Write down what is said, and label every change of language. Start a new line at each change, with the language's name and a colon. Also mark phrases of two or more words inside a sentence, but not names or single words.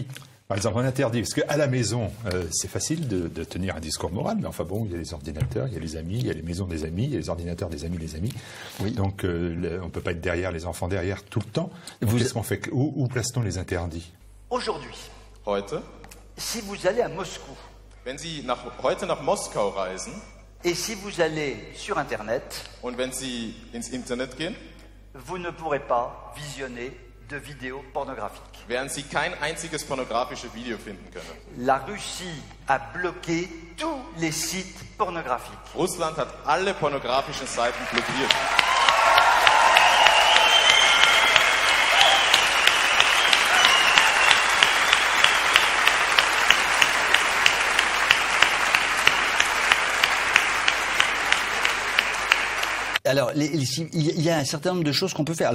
French: Par exemple, on interdit, parce qu'à la maison, c'est facile de tenir un discours moral, mais enfin bon, il y a les ordinateurs, il y a les amis, il y a les maisons des amis, il y a les ordinateurs des amis, les amis. Oui. Donc, on ne peut pas être derrière les enfants derrière tout le temps. Qu'est-ce qu'on fait? Où place-t-on les interdits? Aujourd'hui,
German: Heute,
French: si vous allez à Moscou,
German: wenn Sie heute nach Moskau reisen,
French: et si vous allez sur Internet,
German: und wenn Sie ins Internet gehen,
French: vous ne pourrez pas visionner de vidéos pornographiques.
German: werden Sie kein einziges pornografisches Video finden können.
French: La Russie a bloqué tous les sites pornographiques.
German: Russland hat alle pornografischen Seiten blockiert.
French: Alors, il y a un certain nombre de choses qu'on peut faire.